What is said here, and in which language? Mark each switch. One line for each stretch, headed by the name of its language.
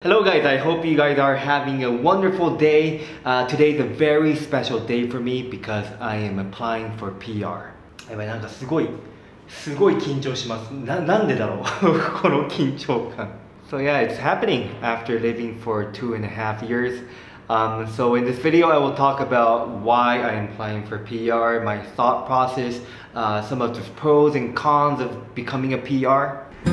English: Hello guys, I hope you guys are having a wonderful day. Today is a very special day for me because I am applying for PR.
Japanese: やばい、なんかすごい緊張します。なんでだろうこの緊張感。
English: So yeah, it's happening after living for 2.5 years. So in this video I will talk about why I am applying for PR, my thought process, some of the pros and cons of becoming a PR.